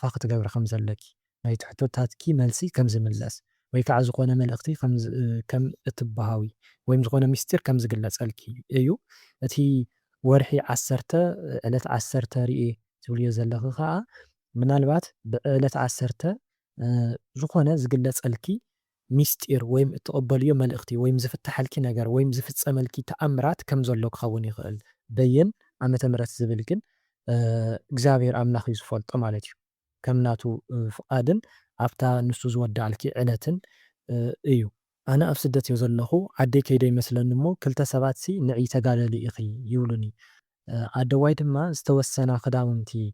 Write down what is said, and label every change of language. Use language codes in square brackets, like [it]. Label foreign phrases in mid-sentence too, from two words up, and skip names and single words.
[ti] ክትገብሪ ከም ዘለኪ ናይቲ ሕቶታትኪ መልሲ ከም ዝምለስ ወይ ከዓ ዝኾነ መልእኽቲ ከም እትበሃዊ ወይም ዝኾነ ምስጢር ከም ዝግለፀልኪ እዩ። እቲ ወርሒ 10 ዕለት 10 ርኤ ትብልዮ ዘለኺ ከዓ ምናልባት ብዕለት 10 ዝኾነ ዝግለፀልኪ ምስጢር ወይም እትቕበልዮ መልእኽቲ ወይም ዝፍታሐልኪ ነገር ወይም ዝፍፀመልኪ ተኣምራት ከም ዘሎ ክኸውን ይኽእል። በየን ዓመተ ምህረት ዝብል ግን እግዚኣብሔር ኣምላኽ እዩ ዝፈልጦ ማለት እዩ። ከም ናቱ ፍቓድን ኣብታ ንሱ ዝወድኣልኪ ዕለትን እዩ። ኣነ ኣብ ስደት እየ ዘለኹ ዓደይ ከይደ ይመስለኒ እሞ ክልተ ሰባትሲ ንዕይ ተጋደሊ ኢኺ ይብሉኒ። ኣደዋይ ድማ ዝተወሰና ክዳውንቲ